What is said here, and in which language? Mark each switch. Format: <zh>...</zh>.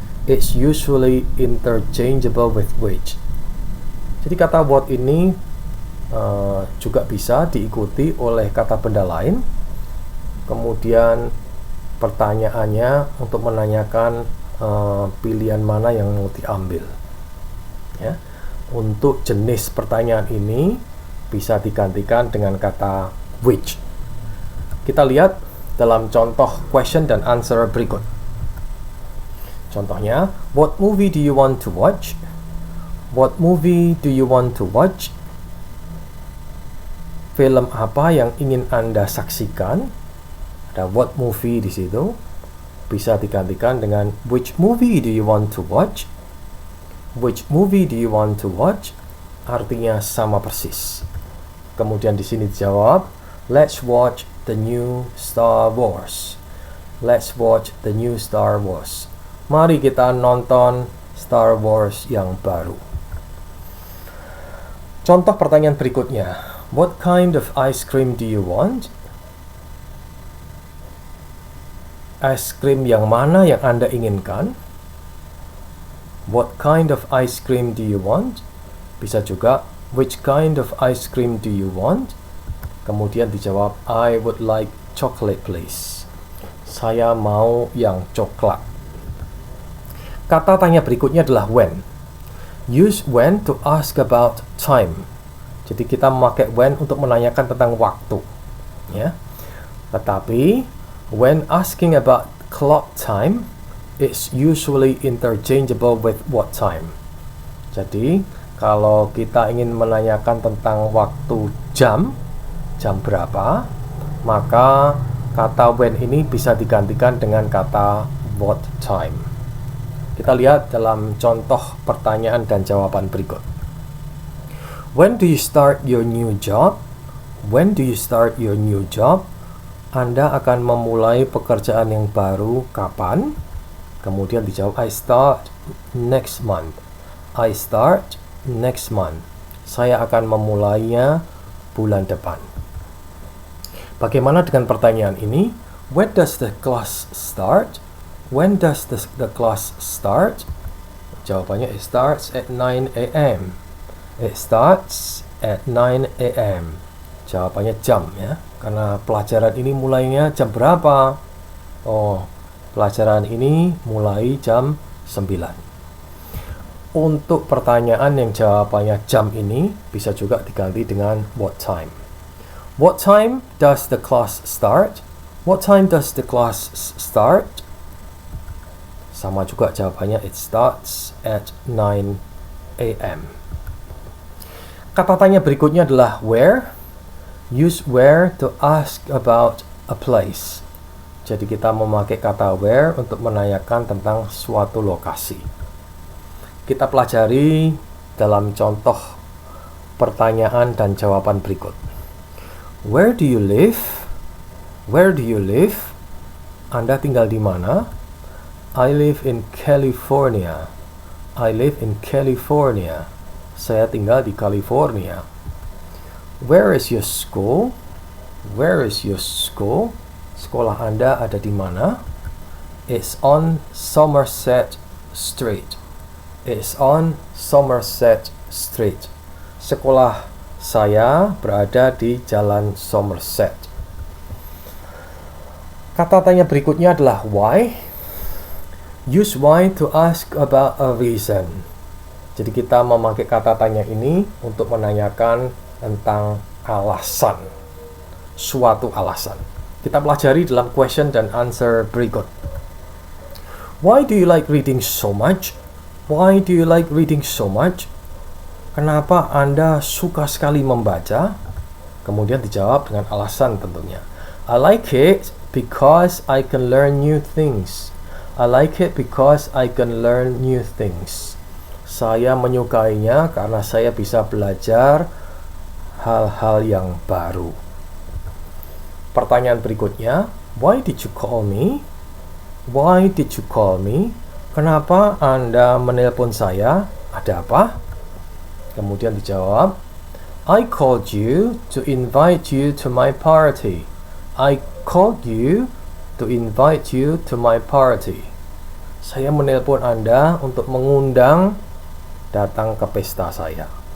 <en>It's usually interchangeable with which.</en> <id>Jadi kata what ini juga bisa diikuti oleh kata benda lain. Kemudian pertanyaannya untuk menanyakan pilihan mana yang mau diambil. Ya. Untuk jenis pertanyaan ini bisa digantikan dengan kata which. Kita lihat dalam contoh question dan answer berikut.</id> <en>Contohnya, what movie do you want to watch? What movie do you want to watch?</en> <id>Film apa yang ingin Anda saksikan?</id> <en>Ada what movie</en> <id>di situ. Bisa digantikan dengan</id> <en>which movie do you want to watch? Which movie do you want to watch?</en> <id>Artinya sama persis. Kemudian di sini dijawab,</id> <en>let's watch the new Star Wars. Let's watch the new Star Wars.</en> <id>Mari kita nonton Star Wars yang baru. Contoh pertanyaan berikutnya.</id> <en>What kind of ice cream do you want?</en> <id>Es krim yang mana yang Anda inginkan?</id> <en>What kind of ice cream do you want?</en> <id>Bisa juga,</id> <en>which kind of ice cream do you want?</en> <id>Kemudian dijawab,</id> <en>I would like chocolate please.</en> <id>Saya mau yang coklat. Kata tanya berikutnya adalah when.</id> <en>Use when to ask about time.</en> <id>Jadi kita memakai when untuk menanyakan tentang waktu. Ya. Tetapi</id> <en>when asking about clock time, it's usually interchangeable with what time.</en> <id>Jadi kalau kita ingin menanyakan tentang waktu jam berapa, maka kata when ini bisa digantikan dengan kata what time. Kita lihat dalam contoh pertanyaan dan jawaban berikut.</id> <en>When do you start your new job? When do you start your new job?</en> <id>Anda akan memulai pekerjaan yang baru kapan? Kemudian dijawab,</id> <en>I start next month. I start next month.</en> <id>Saya akan memulainya bulan depan. Bagaimana dengan pertanyaan ini?</id> <en>When does the class start? When does the class start?</en> <id>Jawabannya,</id> <en>it starts at 9 a.m. It starts at 9 a.m.</en> <id>Jawabannya jam ya, karena pelajaran ini mulainya jam berapa? Oh, pelajaran ini mulai jam 9. Untuk pertanyaan yang jawabannya jam ini bisa juga diganti dengan what time.</id> <en>What time does the class start? What time does the class start?</en> <id>Sama juga jawabannya,</id> <en>it starts at 9 a.m.</en> <id>Kata tanya berikutnya adalah where.</id> <en>Use where to ask about a place.</en> <id>Jadi kita memakai kata where untuk menanyakan tentang suatu lokasi. Kita pelajari dalam contoh pertanyaan dan jawaban berikut.</id> <en>Where do you live? Where do you live?</en> <id>Anda tinggal di mana?</id> <en>I live in California. I live in California.</en> <id>Saya tinggal di California.</id> <en>Where is your school? Where is your school?</en> <id>Sekolah Anda ada di mana?</id> <en>It's on Somerset Street. It's on Somerset Street.</en> <id>Sekolah saya berada di Jalan Somerset. Kata tanya berikutnya adalah why.</id> <en>Use why to ask about a reason.</en> <id>Jadi kita memakai kata tanya ini untuk menanyakan tentang alasan, suatu alasan. Kita pelajari dalam question dan answer berikut.</id> <en>Why do you like reading so much? Why do you like reading so much?</en> <id>Kenapa Anda suka sekali membaca? Kemudian dijawab dengan alasan tentunya.</id> <en>I like it because I can learn new things. I like it because I can learn new things.</en> <id>Saya menyukainya karena saya bisa belajar hal-hal yang baru. Pertanyaan berikutnya,</id> <en>why did you call me? Why did you call me?</en> <id>Kenapa Anda menelpon saya? Ada apa? Kemudian dijawab,</id> <en>I called you to invite you to my party. I called you to invite you to my party.</en> <id>Saya menelpon Anda untuk mengundang datang ke pesta saya.</id>